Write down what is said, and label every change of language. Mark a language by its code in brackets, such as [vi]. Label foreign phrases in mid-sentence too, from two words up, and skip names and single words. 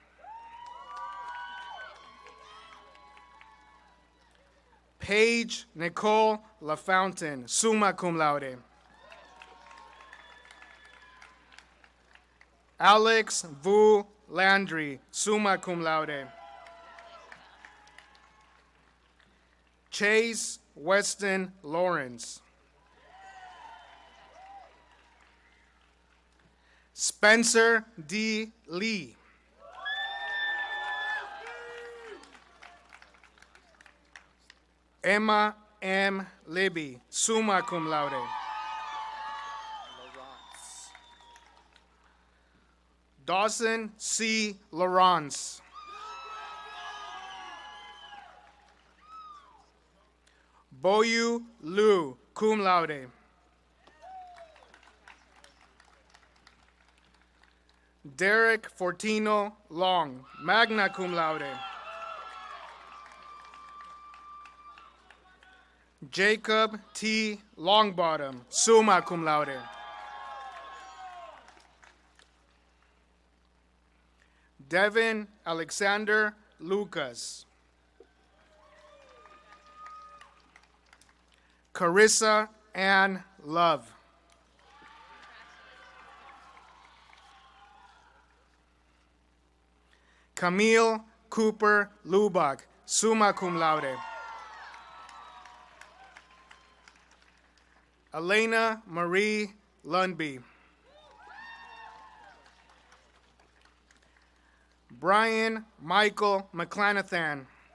[en] Paige Nicole LaFountain, [la] summa cum laude. [en] Alex Vu Landry, [la] summa cum laude. [en] Chase Weston Lawrence. Spencer D. Lee. Emma M. Libby, [la] summa cum laude. Dawson C. [en] Lawrence. Boyu Liu, [la] cum laude. [en] Derek Fortino Long, [la] magna cum laude. [en] Jacob T. Longbottom, [la] summa cum laude. [en] Devin Alexander Lucas. Carissa Ann Love. Camille Cooper Lubach, [la] summa cum laude. [en] Elena Marie Lundby. Brian Michael McClanathan.